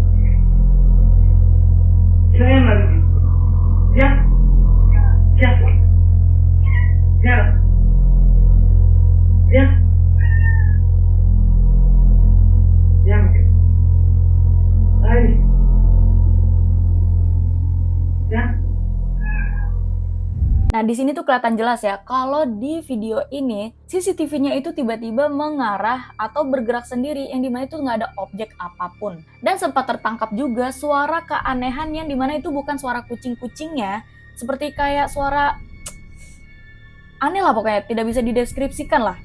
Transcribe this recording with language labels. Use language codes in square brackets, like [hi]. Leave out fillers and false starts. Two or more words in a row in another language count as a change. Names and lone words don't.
[fr] C'est rien, ma vie. Viens. Viens. Viens là. Viens. Viens, ma gueule. Allez. Viens. [id] Nah, di sini tuh kelihatan jelas ya, kalau di video ini CCTV-nya itu tiba-tiba mengarah atau bergerak sendiri, yang dimana itu nggak ada objek apapun. Dan sempat tertangkap juga suara keanehan yang dimana itu bukan suara kucing-kucingnya, seperti kayak suara aneh lah pokoknya, tidak bisa dideskripsikan lah.